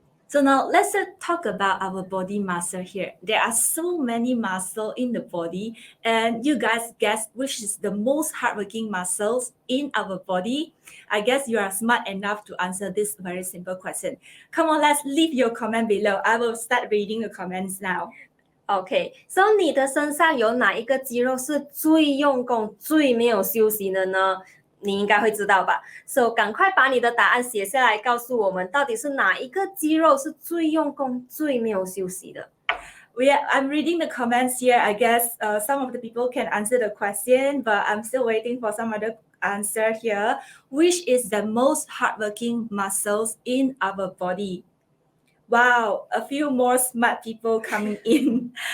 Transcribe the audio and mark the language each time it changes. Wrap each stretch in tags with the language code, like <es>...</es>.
<en>So now let's talk about our body muscle here. There are so many muscles in the body, and you guys guess which is the most hardworking muscles in our body? I guess you are smart enough to answer this very simple question. Come on, let's leave your comment below. I will start reading the comments now. Okay, so</en> <zh>你的身上有哪一个肌肉是最用功、最没有休息的呢？你应该会知道吧 ？So 赶快把你的答案写下来，告诉我们到底是哪一个肌肉是最用功、最没有休息的。</zh> <en>I'm reading the comments here. I guess some of the people can answer the question, but I'm still waiting for some other answer here. Which is the most hardworking muscles in our body? Wow, a few more smart people coming in.</en>